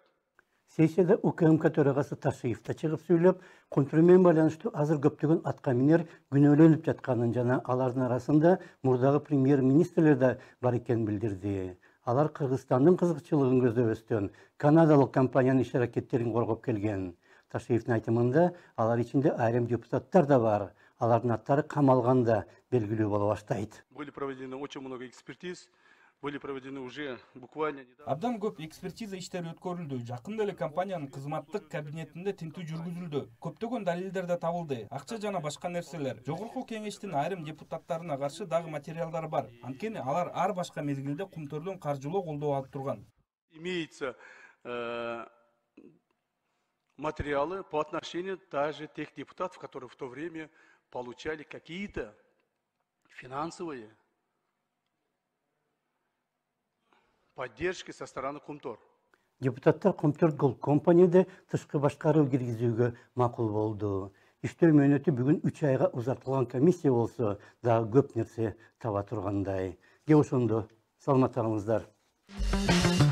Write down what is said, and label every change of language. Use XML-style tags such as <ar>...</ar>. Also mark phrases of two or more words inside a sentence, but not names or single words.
<ky>Сессияда УКМК төрагасы Ташиев да чыгып сүйлөп, Кумтөр менен байланыштуу азыр көптөгөн атка минер күнөөлөнүп жатканын жана алардын арасында мурдагы премьер-министрлер да бар экенин билдирди. Алар Кыргызстандын кызыкчылыгын көздөбөстөн канадалык компаниянын иш-аракеттерин коргоп келген. Ташиевдин айтымында алар ичинде айрым депутаттар да бар. Алардын аттары камалганда белгилүү боло баштайт.</ky> <ru>Были проведены очень много экспертиз. Были проведены уже буквально недавно.</ru> <ky>Абдан көп экспертиза иштери өткөрүлдү. Жакында эле компаниянын кызматтык кабинетинде тинтүү жүргүзүлдү. Көптөгөн далилдер да табылды. Акча жана башка нерселер. Жогорку кеңештин айрым депутаттарына каршы дагы материалдар бар. Анткени алар ар башка мезгилде Кумтөрдөн каржылоо колдоо алып турган.</ky> <ru>Имеется материалы по отношению даже тех депутатов, которые в то время получали какие-то финансовые поддержки со стороны Кумтөр.</ru> <ky>Депутаттар Кумтөр Голд компанияда тышкы башкаруу киргизүүгө макул болду. Иштөө мөөнөтү бүгүн 3 айга узартылган комиссия болсо, дагы көп нерсе таба тургандай. Geoşondo саламаттарыңыздар.</ky>